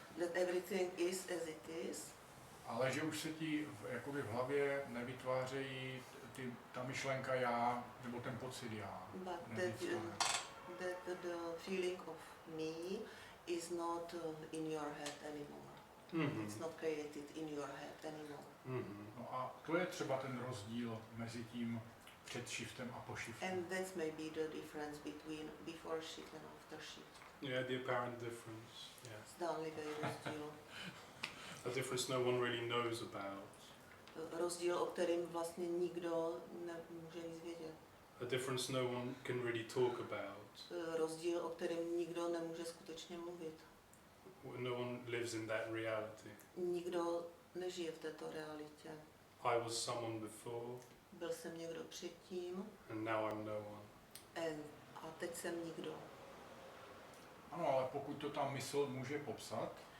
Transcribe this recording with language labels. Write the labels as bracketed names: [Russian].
[English] that everything is as it is, [Czech] ale že už se ti jakoby v hlavě nevytvářejí ta myšlenka já, nebo ten pocit já. [English] but that the feeling of me is not in your head anymore. Mm-hmm. It's not created in your head anymore. Mm-hmm. [Czech] No a to je třeba ten rozdíl mezi tím před shiftem a po shiftu. [English] And that's maybe the difference between before shift and after shift. Yeah, the apparent difference. Yeah. [Czech] Zdánlivý rozdíl. [English] A difference no one really knows about. [Czech] Rozdíl, o kterém vlastně nikdo nemůže nic vědět. [English] A difference no one can really talk about. [Czech] Rozdíl, o kterém nikdo nemůže skutečně mluvit. [English] No one lives in that reality. [Czech] Nikdo nežije v této realitě. [English] I was someone before, [Czech] Byl jsem někdo předtím [English] and now I'm no one. [Czech] a teď jsem nikdo. Ano, ale pokud to ta mysl může popsat,